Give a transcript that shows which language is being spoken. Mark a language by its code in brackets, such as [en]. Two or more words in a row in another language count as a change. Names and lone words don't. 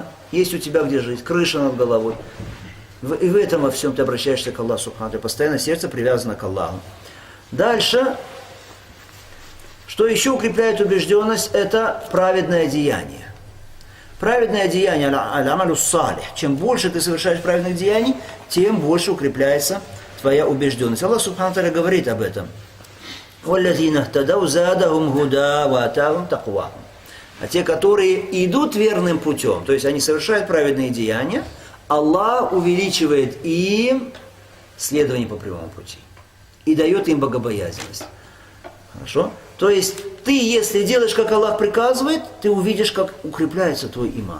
[ru] Есть у тебя где жить, крыша над головой. И в этом во всем ты обращаешься к Аллаху [ar] سبحانه وتعالى. [ru] Постоянно сердце привязано к Аллаху. Дальше, что еще укрепляет убежденность, это праведное деяние. Праведное деяние, [ar] العمل صالح. [ru] Чем больше ты совершаешь праведных деяний, тем больше укрепляется твоя убежденность. Аллах [ar] سبحانه وتعالى [ru] говорит об этом. [ar] وَالَّذِينَ اهْتَدَوْا زَادَهُمْ هُدًى وَآتَاهُمْ تَقْوَاهُمْ. [ru] А те, которые идут верным путем, то есть они совершают праведные деяния, Аллах увеличивает им следование по прямому пути и дает им богобоязненность. Хорошо? То есть ты, если делаешь, как Аллах приказывает, ты увидишь, как укрепляется твой иман.